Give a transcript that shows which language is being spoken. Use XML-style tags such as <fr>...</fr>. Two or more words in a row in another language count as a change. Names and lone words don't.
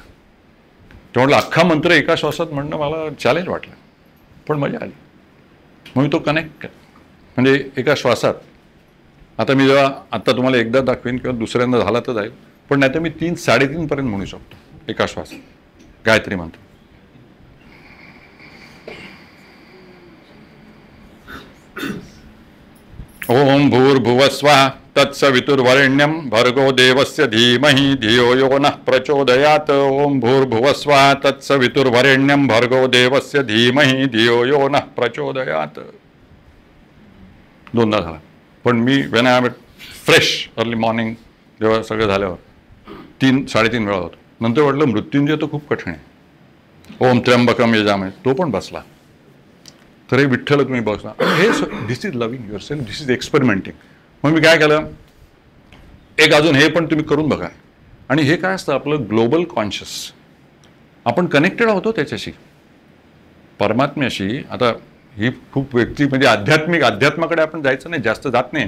<mr>तेवढा अख्खा मंत्र एका श्वासात म्हणणं मला चॅलेंज वाटलं, पण मजा आली. मग मी तो कनेक्ट म्हणजे एका श्वासात. आता मी आता तुम्हाला एकदा दाखवेन किंवा दुसऱ्यांदा झाला तर जाईल, पण नाही तर मी 3-3.5 पर्यंत म्हणू शकतो एका श्वासात गायत्री मंत्र.</mr> <sa>ओम भूर्भुवस्वः तत्सवितुर्वरेण्यं भर्गो देवस्य धीमहि धियो यो नः प्रचोदयात्. ओम भूर्भुवस्वः तत्सवितुर्वरेण्यं भर्गो देवस्य धीमहि धियो यो नः प्रचोदयात्.</sa> <mr>दोनदा झाला. पण मी</mr> <en>when I am fresh early morning</en> <mr>जेव्हा सगळं झाल्यावर 3-3.5 वेळा होतो. नंतर वाटलं मृत्युंजय तर खूप कठीण आहे.</mr> <sa>ओम त्र्यंबकम यजामहे</sa> <mr>तो पण बसला. तर हे विठ्ठल तुम्ही बसला.</mr> <en>हे this is loving yourself, this is experimenting.</en> <mr>मग मी काय केलं, एक अजून हे पण तुम्ही करून बघा. आणि हे काय असतं आपलं</mr> <en>global conscious.</en> <mr>आपण कनेक्टेड आहोत त्याच्याशी, परमात्म्याशी. आता ही खूप व्यक्ती म्हणजे अध्यात्माकडे आपण जायचं नाही, जास्त जात नाही.</mr>